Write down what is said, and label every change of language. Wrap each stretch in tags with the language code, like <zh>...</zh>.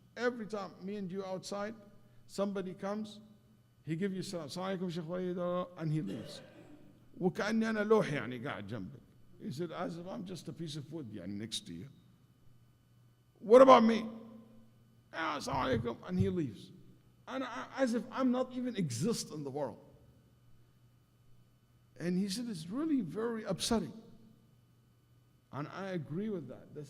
<en>Every time me and you outside, somebody comes, he gives you salam, Assalamu alaikum Shaykh Waleed, and he leaves.</en> <ar>وكأني أنا لوح يعني قاعد جنبك.</ar> <en>He said, as if I'm just a piece of wood يعني next to you. What about me? Assalamu alaikum, and he leaves. And as if I'm not even exist in the world. And he said, it's really very upsetting. And I agree with that.</en>